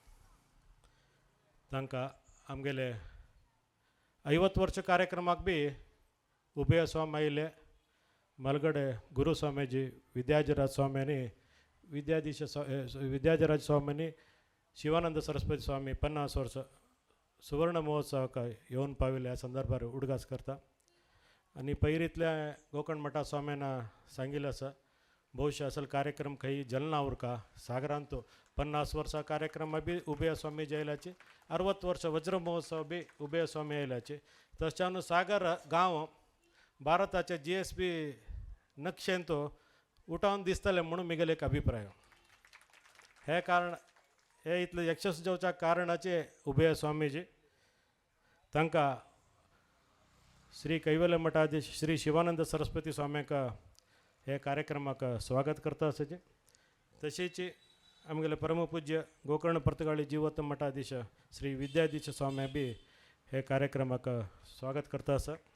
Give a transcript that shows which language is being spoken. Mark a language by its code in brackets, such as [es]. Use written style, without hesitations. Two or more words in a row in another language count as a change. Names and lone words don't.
[kok] तांकां आमगेले 50 वर्ष कार्यक्रमाक बी उभय स्वामी आयले मलगडे गुरुस्वामीजी विद्याजराज स्वाम्यांनी विद्याजराज स्वामींनी शिवानंद सरस्वती स्वामी 50 वर्ष सुवर्ण महोत्सवाक येवन पाविल्ले ह्या संदर्भार उडगास करता. आनी पयरींतल्या गोकर्ण मठा स्वाम्यान सांगिल्लें आसा भविष्य असल कार्यक्रम खंय जलना उरका सागरांत 50 वर्सां कार्यक्रम बी उभय स्वामीजी आयल्याचे 60 वर्ष वज्र महोत्सव बी उभय स्वामी आयल्याचे तशान सागर गांव भारताचे GSB नक्षेन तो उठावन दिसतले म्हणून मिगेले एक अभिप्राय. हे कारण हे इतले यशस्वी जावच्या कारणाचे उभय स्वामीजी तांकां श्री कैवल्य मठाधीश श्री शिवानंद सरस्वती स्वाम्यांक हे कार्यक्रमाक स्वागत करता आसाचे तशेंच आमगेले परमपूज्य गोकर्ण परतगाळी जीवोत्तम मठाधीश श्री विद्याधीश स्वामी बी हे कार्यक्रमाक स्वागत करता आसा.